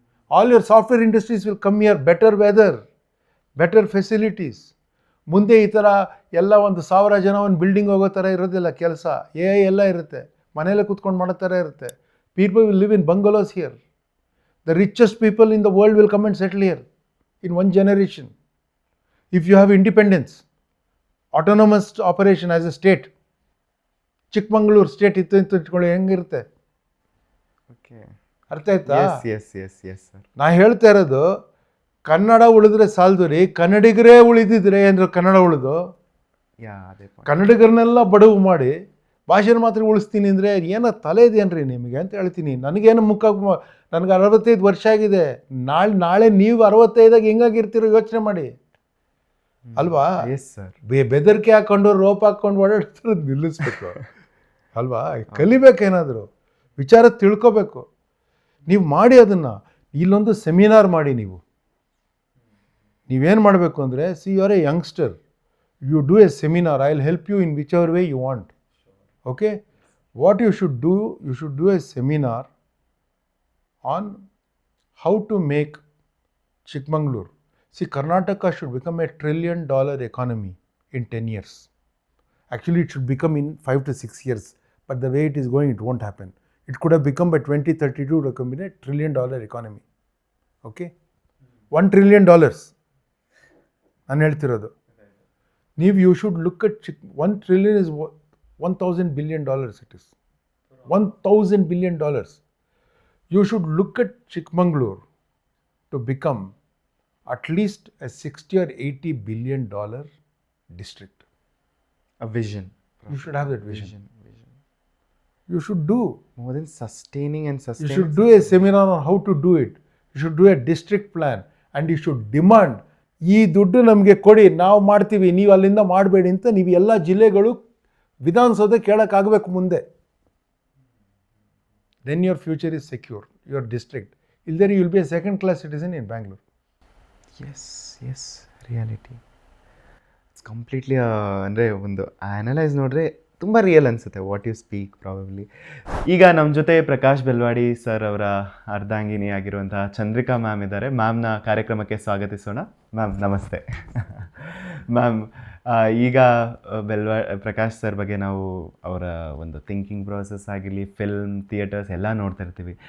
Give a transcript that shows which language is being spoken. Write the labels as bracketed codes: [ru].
[en] All your software industries will come here, better weather, better facilities. [kn] ಮುಂದೆ ಈ ಥರ ಎಲ್ಲ 1,000 ಜನ ಒಂದು ಬಿಲ್ಡಿಂಗ್ ಹೋಗೋ ಥರ ಇರೋದಿಲ್ಲ. ಕೆಲಸ AI ಎಲ್ಲ ಇರುತ್ತೆ, ಮನೆಯಲ್ಲೇ ಕೂತ್ಕೊಂಡು ಮಾಡೋ ಥರ ಇರುತ್ತೆ. [en] People will live in bungalows here. The richest people in the world will come and settle here in 1 generation. If you have independence, autonomous operation as a state, [kn] Chikmagalur state ಇತ್ತು ಇಟ್ಕೊಳ್ಳಿ, ಹೆಂಗಿರುತ್ತೆ? ಓಕೆ, ಅರ್ಥ ಆಯ್ತಾ? [en] Yes sir. [kn] ನಾ ಹೇಳ್ತಾ ಇರೋದು, ಕನ್ನಡ ಉಳಿದ್ರೆ ಸಾಲದು ರೀ, ಕನ್ನಡಿಗರೇ ಉಳಿದಿದ್ರೆ ಅಂದ್ರೆ ಕನ್ನಡ ಉಳಿದು ಅದೇ ಕನ್ನಡಿಗರನ್ನೆಲ್ಲ ಬಡವು ಮಾಡಿ ಭಾಷೆನ ಮಾತ್ರ ಉಳಿಸ್ತೀನಿ ಅಂದರೆ ಏನೋ ತಲೆ ಇದೆಯೇನ್ರಿ ನಿಮಗೆ ಅಂತ ಹೇಳ್ತೀನಿ. ನನಗೇನು ನನಗೆ 65 ವರ್ಷ ಆಗಿದೆ. ನಾಳೆ ನೀವು 65 ಹೆಂಗಾಗಿರ್ತೀರೋ ಯೋಚನೆ ಮಾಡಿ ಅಲ್ವಾ? [en] Yes sir. [kn] ಬೆದರಿಕೆ ಹಾಕ್ಕೊಂಡು ರೋಪ್ ಹಾಕ್ಕೊಂಡು ಓಡಾಡ್ತಿರೋದು ನಿಲ್ಲಿಸ್ಬೇಕು ಅಲ್ವಾ? ಕಲಿಬೇಕೇನಾದರೂ, ವಿಚಾರ ತಿಳ್ಕೊಬೇಕು. ನೀವು ಮಾಡಿ ಅದನ್ನು. ಇಲ್ಲೊಂದು ಸೆಮಿನಾರ್ ಮಾಡಿ. ನೀವೇನು ಮಾಡಬೇಕು ಅಂದರೆ, [en] See you are a youngster, you do a seminar, I will help you in whichever way you want. Okay, what you should do a seminar on how to make Chikmagalur. See, Karnataka should become a $1 trillion economy in 10 years. Actually, it should become in 5 to 6 years. But the way it is going, it won't happen. It could have become by 2032 to become a $1 trillion economy. Okay? $1 trillion. [kn] ನಾನು ಹೇಳ್ತಿರೋದು. [en] You should look at 1 trillion is $1,000 billion. It is $1,000 billion. You should look at Chikmagalur to become at least a $60 or $80 billion district. A vision. You should have that vision. You should do. More than sustaining and You should do a seminar on how to do it. You should do a district plan and you should demand, [kn] ಈ ದುಡ್ಡು ನಮಗೆ ಕೊಡಿ, ನಾವು ಮಾಡ್ತೀವಿ, ನೀವು ಅಲ್ಲಿಂದ ಮಾಡಬೇಡಿ ಅಂತ ನೀವು ಎಲ್ಲ ಜಿಲ್ಲೆಗಳು ವಿಧಾನಸೌಧ ಕೇಳೋಕ್ಕಾಗಬೇಕು ಮುಂದೆ. [en] Then your future is secure, your district. Illthere you will be a second-class citizen in Bangalore. S reality. It's completely [kn] ಅಂದರೆ ಒಂದು ಅನಲೈಸ್ ನೋಡಿದ್ರೆ ತುಂಬ ರಿಯಲ್ ಅನಿಸುತ್ತೆ [en] What you speak probably. [kn] ಈಗ ನಮ್ಮ ಜೊತೆ ಪ್ರಕಾಶ್ ಬೆಲ್ವಾಡಿ ಸರ್ ಅವರ ಅರ್ಧಾಂಗಿನಿ ಆಗಿರುವಂತಹ ಚಂದ್ರಿಕಾ ಮ್ಯಾಮ್ ಇದ್ದಾರೆ. ಮ್ಯಾಮ್ನ ಕಾರ್ಯಕ್ರಮಕ್ಕೆ ಸ್ವಾಗತಿಸೋಣ. ಮ್ಯಾಮ್ ನಮಸ್ತೆ. ಮ್ಯಾಮ್, ಈಗ ಪ್ರಕಾಶ್ ಸರ್ ಬಗ್ಗೆ ನಾವು ಅವರ ಒಂದು ಥಿಂಕಿಂಗ್ ಪ್ರೋಸೆಸ್ ಆಗಿರಲಿ, ಫಿಲ್ಮ್, ಥಿಯೇಟರ್ಸ್ ಎಲ್ಲ ನೋಡ್ತಾ ಇರ್ತೀವಿ.